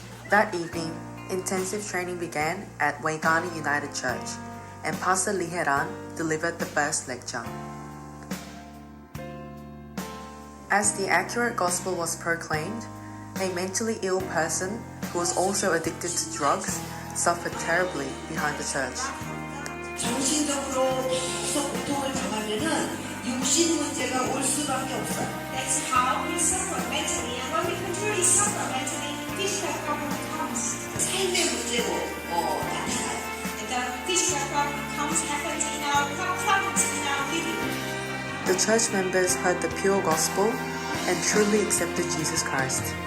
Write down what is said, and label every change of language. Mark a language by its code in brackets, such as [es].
[en] That evening, intensive training began at Waigani United Church, and Pastor Liheran delivered the first lecture. As the accurate gospel was proclaimed, a mentally ill person who was also addicted to drugs suffered terribly behind the church. [ko] 정신적으로 고통을 당하면은 육신 문제가 올 수밖에 없어. [en] That's how we suffer mentally, and when we truly suffer mentally, physical problem comes. [ko] 삶의 문제로 나타나요. [en] And the physical problem happens in our problems in our living. The church members heard the pure gospel and truly accepted Jesus Christ.